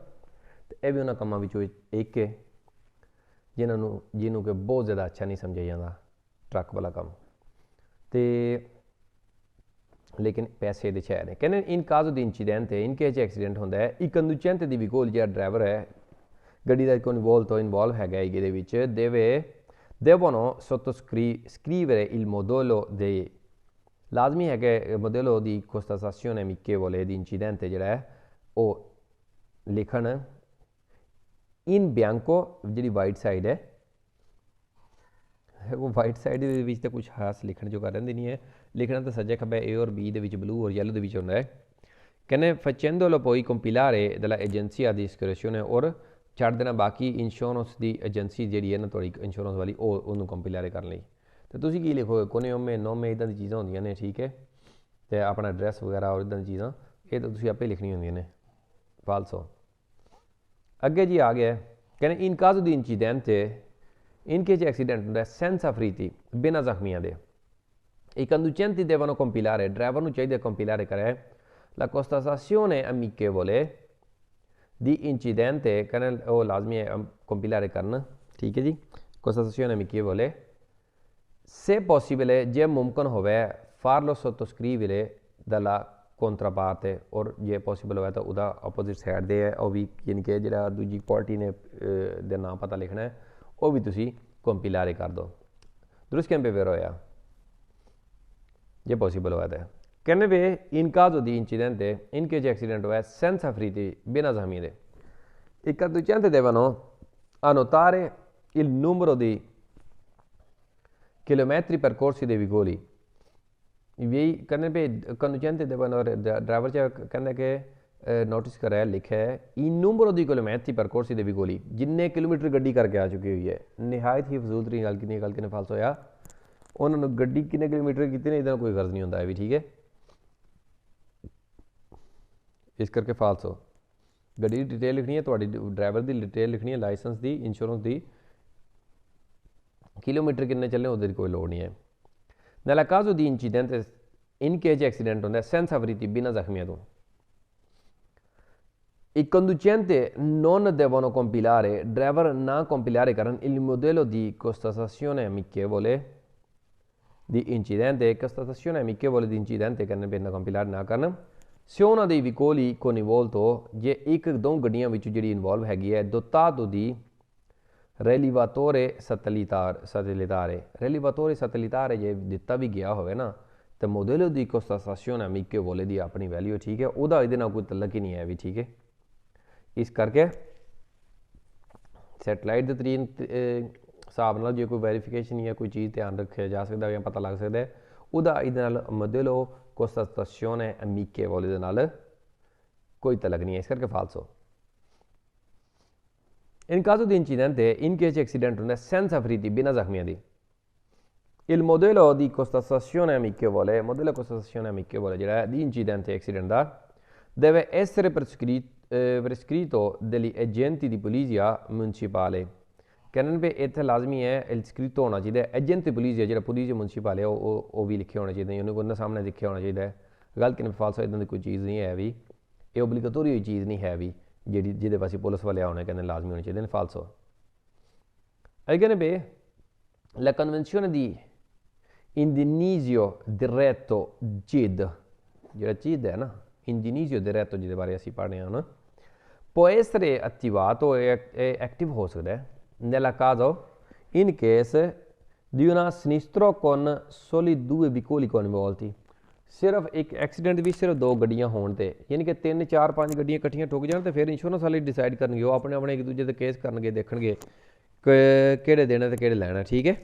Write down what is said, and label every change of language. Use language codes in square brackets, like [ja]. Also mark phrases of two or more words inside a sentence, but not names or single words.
[pa] ਅਤੇ ਇਹ ਵੀ ਉਹਨਾਂ ਕੰਮਾਂ ਵਿੱਚੋਂ ਇੱਕ ਹੈ ਜਿਹਨੂੰ ਕਿ ਬਹੁਤ ਜ਼ਿਆਦਾ ਅੱਛਾ ਨਹੀਂ ਸਮਝਿਆ ਜਾਂਦਾ, ਟਰੱਕ ਵਾਲਾ ਕੰਮ। ਅਤੇ ਲੇਕਿਨ ਪੈਸੇ ਇਹਦੇ 'ਚ ਹੈ ਨੇ। ਕਹਿੰਦੇ [it] in caso di incidente [en] in case accident [pa] ਹੁੰਦਾ ਹੈ, ਇੱਕ conducente ਦੀ ਵੀ ਕੋਲ ਜਿਹੜਾ ਡਰਾਈਵਰ ਹੈ ਗੱਡੀ ਦਾ ਕੋਈ ਇਨਵੋਲਵ ਹੈਗਾ ਇਹਦੇ ਵਿੱਚ, [it] devono sottoscrivere il modello dei, [pa] ਲਾਜ਼ਮੀ ਹੈ ਕਿ ਮੋਡੇਲੋ ਦੀ [it] constatazione amichevole di incidente [pa] ਜਿਹੜਾ ਹੈ ਉਹ ਲਿਖਣ [it] in bianco, [pa] ਜਿਹੜੀ [en] white side [pa] ਹੈ, ਉਹ [en] white side [pa] ਦੇ ਵਿੱਚ ਤਾਂ ਕੁਛ ਖਾਸ ਲਿਖਣ ਜੋ ਕਰ ਰਹਿੰਦੀ ਨਹੀਂ ਹੈ, ਲਿਖਣਾ ਤਾਂ ਸੱਜੇ ਖੱਬੇ A ਔਰ B ਦੇ ਵਿੱਚ, ਬਲੂ ਔਰ ਯੈਲੋ ਦੇ ਵਿੱਚ ਹੁੰਦਾ ਹੈ। [it] ਕਹਿੰਦੇ facendolo poi compilare dalla agenzia di assicurazione, [pa] ਔਰ ਛੱਡ ਦੇਣਾ ਬਾਕੀ ਇੰਸ਼ੋਰੈਂਸ ਦੀ ਏਜੰਸੀ ਜਿਹੜੀ ਹੈ ਨਾ ਤੁਹਾਡੀ ਇੰਸ਼ੋਰੈਂਸ ਵਾਲੀ, ਉਹਨੂੰ ਕੰਪਿਲਾਰੇ ਕਰਨ ਲਈ। ਅਤੇ ਤੁਸੀਂ ਕੀ ਲਿਖੋਗੇ, [it] cognome nome [pa] ਇੱਦਾਂ ਦੀ ਚੀਜ਼ਾਂ ਹੁੰਦੀਆਂ ਨੇ, ਠੀਕ ਹੈ। ਅਤੇ ਆਪਣਾ ਐਡਰੈਸ ਵਗੈਰਾ ਔਰ ਇੱਦਾਂ ਦੀ ਚੀਜ਼ਾਂ ਇਹ ਤਾਂ ਤੁਸੀਂ ਆਪੇ ਲਿਖਣੀਆਂ ਹੁੰਦੀਆਂ ਨੇ, ਫਾਲਸੋ। ਅੱਗੇ ਜੀ ਆ ਗਿਆ, ਕਹਿੰਦੇ [it] in caso di incidente, [en] in case accident [pa] ਹੁੰਦਾ [it] senza feriti, [pa] ਬਿਨਾਂ ਜ਼ਖਮੀਆਂ ਦੇ। [it] I conducenti devono compilare, [pa] ਡਰਾਈਵਰ ਨੂੰ ਚਾਹੀਦਾ ਕੰਪਿਲਾਰੇ ਕਰੇ [it] la constatazione amichevole di incidente, [pa] ਕਹਿੰਦੇ ਉਹ ਲਾਜ਼ਮੀ ਹੈ ਕੰਪਿਲਾਰੇ ਕਰਨ, ਠੀਕ ਹੈ ਜੀ। [it] constatazione amichevole, se possibile, [pa] ਜੇ ਮੁਮਕਨ ਹੋਵੇ [it] farlo sottoscrivere dalla controparte, [pa] ਔਰ ਜੇ ਪੋਸੀਬਲ ਹੋਵੇ ਤਾਂ ਉਹਦਾ [en] opposite side [pa] ਦੇ ਹੈ ਉਹ ਵੀ, ਯਾਨੀ ਕਿ ਜਿਹੜਾ ਦੂਜੀ ਪਾਰਟੀ ਨੇ ਦਾ ਨਾਮ ਪਤਾ ਲਿਖਣਾ ਹੈ, ਉਹ ਵੀ ਤੁਸੀਂ ਕੰਪਿਲਾਰੇ ਕਰ ਦਿਓ। ਦਰੁਸਤ ਕੈਂਪੇ ਵੇਰੋ ਹੋਇਆ ਜੇ ਪੋਸੀਬਲ ਹੋਇਆ ਤਾਂ। ਕਹਿੰਦੇ ਵੇ [it] in caso di incidente, [en] in case accident [pa] ਹੋਇਆ [it] senza feriti, [pa] ਬਿਨਾਂ ਜ਼ਖਮੀ ਦੇ, [it] i conducenti devono annotare il numero di chilometri percorsi dei veicoli, [pa] ਕਹਿੰਦੇ ਵੀ [it] conducenti devono, [pa] ਡਰਾਈਵਰ 'ਚ ਕਹਿੰਦਾ ਕਿ ਨੋਟਿਸ ਕਰਿਆ ਲਿਖਿਆ ਹੈ [it] il numero di chilometri percorsi dei veicoli, [pa] ਜਿੰਨੇ ਕਿਲੋਮੀਟਰ ਗੱਡੀ ਕਰਕੇ ਆ ਚੁੱਕੀ ਹੋਈ ਹੈ। ਨਿਹਾਇਤ ਹੀ ਫਜ਼ੂਲ ਤਰੀਨ ਗੱਲ ਕਿੰਨੇ ਫਾਲਸ ਹੋਇਆ, ਉਹਨਾਂ ਨੂੰ ਗੱਡੀ ਕਿੰਨੇ ਕਿਲੋਮੀਟਰ ਕੀਤੀ ਨੇ ਇਹਦਾ ਕੋਈ ਗਰਜ਼ ਨਹੀਂ ਹੁੰਦਾ ਹੈ ਵੀ, ਠੀਕ ਹੈ। ਇਸ ਕਰਕੇ ਫਾਲਸੋ ਗੱਡੀ ਦੀ ਡਿਟੇਲ ਲਿਖਣੀ ਹੈ, ਤੁਹਾਡੀ ਡਰਾਈਵਰ ਦੀ ਡਿਟੇਲ ਲਿਖਣੀ ਹੈ, ਲਾਇਸੈਂਸ ਦੀ, ਇੰਸ਼ੋਰੈਂਸ ਦੀ, ਕਿਲੋਮੀਟਰ ਕਿੰਨੇ ਚੱਲੇ ਉਹਦੇ ਦੀ ਕੋਈ ਲੋੜ ਨਹੀਂ ਹੈ। [it] nella caso di incidente [en] in case accident [it] ਹੁੰਦਾ senza feriti, [pa] ਬਿਨਾਂ ਜ਼ਖਮੀਆਂ ਤੋਂ। [it] I conducenti non devono compilare, driver ਨਾ compilare ਕਰਨ il modello di constatazione amichevole di incidente, constatazione amichevole di incidente [pa] ਕਰਨੇ ਪੈਂਦਾ, [it] compilare [pa] ਨਾ ਕਰਨ। [it] se uno dei veicoli coinvolto, [pa] ਜੇ ਇੱਕ ਦੋ ਗੱਡੀਆਂ ਵਿੱਚ ਜਿਹੜੀ ਇਨਵੋਲਵ ਹੈਗੀ ਹੈ, [it] dotato di rilevatore satellitare, rilevatore satellitare [pa] ਜੇ ਦਿੱਤਾ ਵੀ ਗਿਆ ਹੋਵੇ ਨਾ ਤਾਂ [it] modello di constatazione amichevole [pa] ਦੀ ਆਪਣੀ ਵੈਲਿਊ, ਠੀਕ ਹੈ, ਉਹਦਾ ਇਹਦੇ ਨਾਲ ਕੋਈ ਤਲਕ ਹੀ ਨਹੀਂ ਹੈ ਵੀ, ਠੀਕ ਹੈ। ਇਸ ਕਰਕੇ ਸੈਟਲਾਈਟ ਦੇ ਤਰੀਨ ਹਿਸਾਬ ਨਾਲ ਜੇ ਕੋਈ ਵੈਰੀਫਿਕੇਸ਼ਨ ਜਾਂ ਕੋਈ ਚੀਜ਼ ਧਿਆਨ ਰੱਖਿਆ ਜਾ ਸਕਦਾ ਜਾਂ ਪਤਾ ਲੱਗ ਸਕਦਾ ਉਹਦਾ ਇਹਦੇ ਨਾਲ [it] modello constatazione amichevole [pa] ਦੇ ਨਾਲ ਕੋਈ ਤਲਕ ਨਹੀਂ ਹੈ, ਇਸ ਕਰਕੇ ਫਾਲਸੋ। [it] in caso di incidente, [en] in case accident [it] ਹੁੰਦਾ senza feriti, [pa] ਬਿਨਾਂ ਜ਼ਖਮੀਆਂ ਦੀ। [it] il modello di constatazione amichevole, modello constatazione amichevole [pa] ਜਿਹੜਾ ਹੈ [it] di incidente accident ਦਾ, deve essere prescritto dagli agenti di polizia municipale, [pa] ਕਹਿੰਦੇ ਵੀ ਇੱਥੇ ਲਾਜ਼ਮੀ ਹੈ ਸਕ੍ਰਿਪਟ ਹੋਣਾ ਚਾਹੀਦਾ, ਏਜੰਟ ਪੁਲਿਸ ਜਿਹੜਾ [en] police municipal [pa] ਹੈ ਉਹ ਵੀ ਲਿਖਿਆ ਹੋਣਾ ਚਾਹੀਦਾ, ਉਹਨੂੰ ਉਹਨਾਂ ਸਾਹਮਣੇ ਲਿਖਿਆ ਹੋਣਾ ਚਾਹੀਦਾ ਹੈ। ਗੱਲ ਕਿਵੇਂ ਫਾਲਸ ਇੱਦਾਂ ਦੀ ਕੋਈ ਚੀਜ਼ ਨਹੀਂ ਹੈ ਵੀ, ਇਹ ਓਬਲੀਗੇਟੋਰੀ ਹੋਈ ਚੀਜ਼ ਨਹੀਂ ਹੈ ਵੀ ਜਿਹੜੀ ਜਿਹਦੇ ਪਾਸੇ ਪੁਲਿਸ ਵਾਲੇ ਆਉਣੇ ਕਹਿੰਦੇ ਲਾਜ਼ਮੀ ਹੋਣੇ ਚਾਹੀਦੇ ਨੇ, ਫਾਲਸੋ। ਇਹ ਕਹਿੰਦੇ ਵੀ [it] la convenzione di indennizzo diretto CID, [pa] ਜਿਹੜਾ CID ਹੈ ਨਾ, [it] indennizzo diretto ਜਿਹਦੇ ਬਾਰੇ ਅਸੀਂ ਪੜ੍ਹਦੇ ਹਾਂ [pa] ਨਾ, [it] può essere attivato, [pa] ਐਕਟਿਵ ਹੋ ਸਕਦਾ ਹੈ [it] nella caso in case di un sinistro con soli 2 veicoli coinvolti, [pa] ਸਿਰਫ ਇੱਕ ਐਕਸੀਡੈਂਟ ਵੀ ਸਿਰਫ 2 ਗੱਡੀਆਂ ਹੋਣ ਤੇ, ਯਾਨੀ ਕਿ 3 4 5 ਗੱਡੀਆਂ ਇਕੱਠੀਆਂ ਠੁੱਕ ਜਾਣ ਤੇ ਫਿਰ ਇੰਸ਼ੋਰੈਂਸ ਵਾਲੇ ਡਿਸਾਈਡ ਕਰਨਗੇ, ਉਹ ਆਪਣੇ ਆਪਣੇ ਇੱਕ ਦੂਜੇ ਦੇ ਕੇਸ ਕਰਨਗੇ, ਦੇਖਣਗੇ ਕਿਹੜੇ ਦੇਣਾ ਤੇ ਕਿਹੜੇ ਲੈਣਾ, ਠੀਕ ਹੈ।